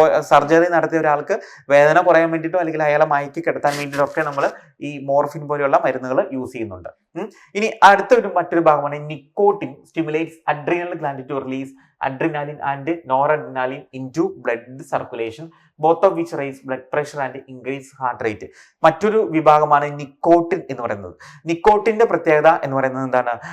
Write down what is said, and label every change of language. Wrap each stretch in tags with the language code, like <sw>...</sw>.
<ml>Surgery നടത്തിയ ഒരാൾക്ക് വേദന കുറയാൻ വേണ്ടിയിട്ടോ അല്ലെങ്കിൽ അയാളെ മയക്കി കിടത്താൻ വേണ്ടിയിട്ടൊക്കെ നമ്മൾ ഈ മോർഫിൻ പോലെയുള്ള മരുന്നുകൾ യൂസ് ചെയ്യുന്നുണ്ട്.</ml> <en>ഇനി മറ്റൊരു ഭാഗമാണ് nicotine stimulates adrenal gland to release adrenaline and noradrenaline into blood circulation, both of which raise blood pressure and increase heart rate.</en> <ml>മറ്റൊരു വിഭാഗമാണ് നിക്കോട്ടിൻ എന്ന് പറയുന്നത്. നിക്കോട്ടിന്റെ പ്രത്യേകത എന്ന് പറയുന്നത് എന്താണ്?</ml>